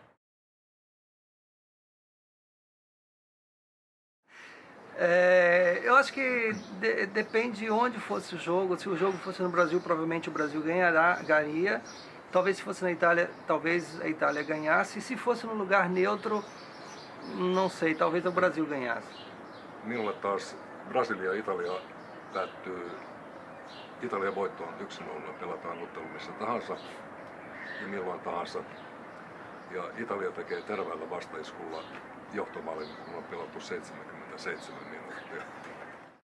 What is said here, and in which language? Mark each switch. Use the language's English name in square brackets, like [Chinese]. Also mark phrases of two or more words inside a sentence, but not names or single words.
[Portuguese] Eu acho que depende de onde fosse o jogo. Se o jogo fosse no Brasil, provavelmente o Brasil ganharia. Talvez se fosse na Itália, talvez a Itália ganhasse. E se fosse num lugar neutro, não sei, talvez o Brasil ganhasse. [Finnish] Minulle taas Brasilia ja Italia päättyy Italian voittoon 1-0, pelataan ottelu missä tahansa ja milloin tahansa. Ja Italia tekee terveellä vastaiskulla johtomaalin, kun on pelattu 77 minuuttia.